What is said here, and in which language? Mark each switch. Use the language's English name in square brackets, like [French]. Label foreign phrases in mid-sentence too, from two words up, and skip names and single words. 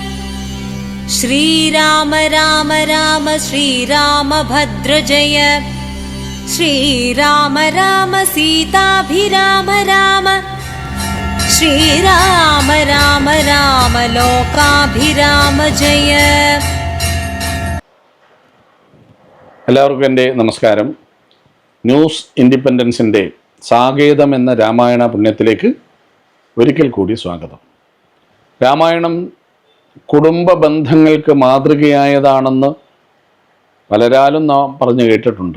[Sanskrit] श्रीराम राम राम श्रीरामभद्र जय। श्रीराम राम सीताभिराम राम। श्रीराम राम राम लोकाभिराम जय। [Malayalam] എല്ലാവർക്കും എൻ്റെ നമസ്കാരം. ന്യൂസ് ഇൻഡിപെൻഡൻസിൻ്റെ സാകേതം എന്ന രാമായണ പുണ്യത്തിലേക്ക് ഒരിക്കൽ കൂടി സ്വാഗതം. രാമായണം കുടുംബ ബന്ധങ്ങൾക്ക് മാതൃകയായതാണെന്ന് പലരാലും നാം പറഞ്ഞു കേട്ടിട്ടുണ്ട്.